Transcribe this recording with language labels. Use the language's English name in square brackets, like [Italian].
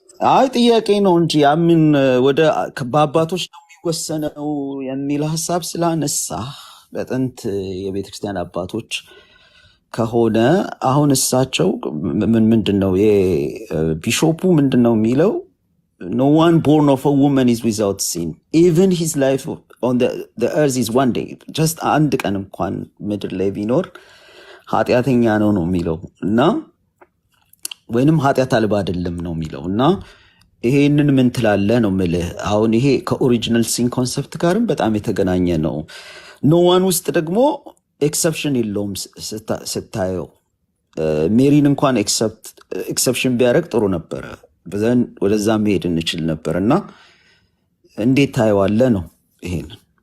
[Amharic] አይ ጥያቄ ነው እንጂ ያምን ወደ በአባቶች ነው የሚወሰነው የሚል ሀሳብ ስላነሳ በጥንት የቤተክርስቲያን አባቶች ከሆነ አሁን እሳቸው ምንድን ነው ቢሾፑ ምንድን ነው የሚለው? [English] No one born of a woman is without sin. Even his life on the earth is one day. [Amharic] Just አንድ ቀን እንኳን ምድር ላይ ቢኖር ኃጢአተኛ ነው የሚለው እና ወይንም ኃጢአት አልባ አይደለም ነው የሚለው እና ይሄንን ምን ትላለህ ነው የምልህ። አሁን ይሄ ከኦሪጂናል ሲን ኮንሰፕት ጋርም በጣም የተገናኘ ነው። ኖ ዋን ውስጥ ደግሞ ኤክሰፕሽን የለውም ስታየው። ሜሪን እንኳን ኤክሰፕሽን ቢያደርግ ጥሩ ነበረ፣ በዘን ወደዛ መሄድ እንችል ነበር እና እንዴት ታየዋለህ ነው ይሄንን።